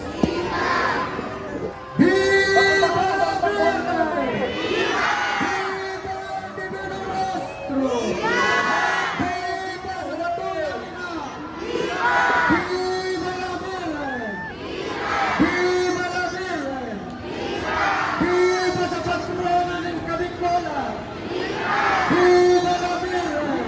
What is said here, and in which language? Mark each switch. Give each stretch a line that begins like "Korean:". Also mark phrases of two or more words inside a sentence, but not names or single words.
Spanish: Viva la Virgen! Viva el Divino Rostro! Viva la
Filipino: tuyang ina!
Spanish: Viva la Virgen! Viva la Virgen!
Filipino: Viva sa patrona ng Kadingkolan!
Spanish: Viva la Virgen!